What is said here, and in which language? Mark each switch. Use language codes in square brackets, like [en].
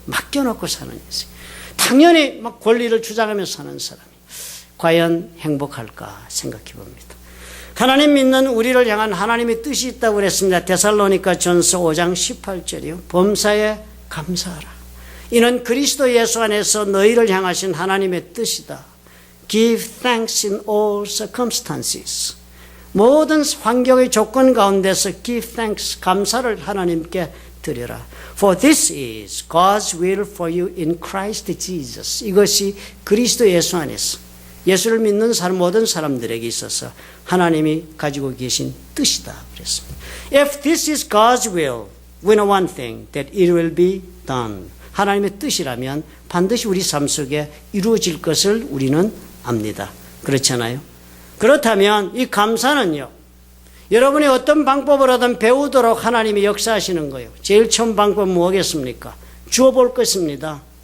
[ko] 맡겨놓고 사는 인생. 당연히 막 권리를 주장하면서 사는 사람이 과연 행복할까 생각해 봅니다. 하나님 믿는 우리를 향한 하나님의 뜻이 있다고 그랬습니다. 데살로니가 전서 5장 18절이요. 범사에 감사하라. 이는 그리스도 예수 안에서 너희를 향하신 하나님의 뜻이다. [en] Give thanks in all circumstances. [ko] 모든 환경의 조건 가운데서 [en] give thanks, [ko] 감사를 하나님께 드려라. [en] For this is God's will for you in Christ Jesus. [ko] 이것이 그리스도 예수 안에서 예수를 믿는 사람, 모든 사람들에게 있어서 하나님이 가지고 계신 뜻이다 그랬습니다. [en] If this is God's will, we know one thing, that it will be done. [ko] 하나님의 뜻이라면 반드시 우리 삶 속에 이루어질 것을 우리는 압니다. 그렇잖아요. 그렇다면 이 감사는요, 여러분이 어떤 방법으로든 배우도록 하나님이 역사하시는 거예요. 제일 처음 방법은 뭐겠습니까? 주어볼 것입니다.